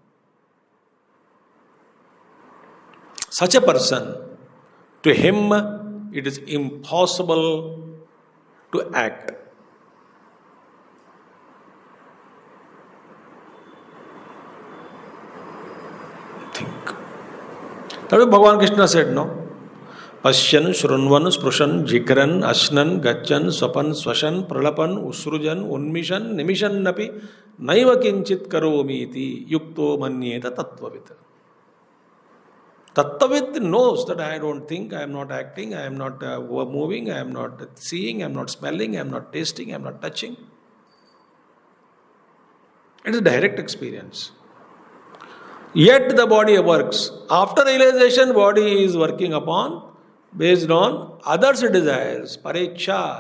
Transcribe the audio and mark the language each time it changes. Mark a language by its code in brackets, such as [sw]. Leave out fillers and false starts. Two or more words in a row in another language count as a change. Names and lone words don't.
[en] Such a person, to him, it is impossible to act. Think. That's what Bhagavan Krishna said, no? [sa] Pashyan, Shrunvan, Sprushan, Jikran, Ashnan, Gachan, Swapan, Swashan, Pralapan, Usrujan, Unmishan, Nimishan Napi, Naiva Kinchit Karomiti, Yukto Manyeta Tattvavita. [en] Tattvavit knows that I don't think, I am not acting, I am not moving, I am not seeing, I am not smelling, I am not tasting, I am not touching. It is a direct experience. Yet the body works. After realization, body is working upon based on others' desires, parecha.